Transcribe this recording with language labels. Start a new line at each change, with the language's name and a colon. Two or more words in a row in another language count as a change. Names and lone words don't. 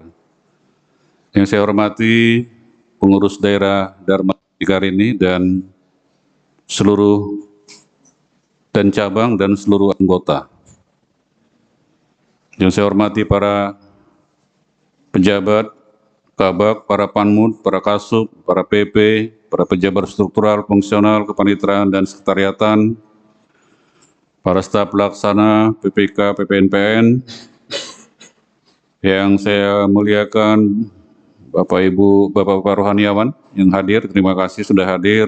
Indonesian: Yang saya hormati pengurus daerah Dharma Dikarini dan seluruh dan cabang dan seluruh anggota. Yang saya hormati para pejabat, kabak, para panmud, para kasub, para PP, para pejabat struktural, fungsional, kepanitraan, dan sekretariatan, para staf pelaksana PPK, PPNPN, yang saya muliakan Bapak Ibu, Bapak rohaniawan yang hadir, terima kasih sudah hadir.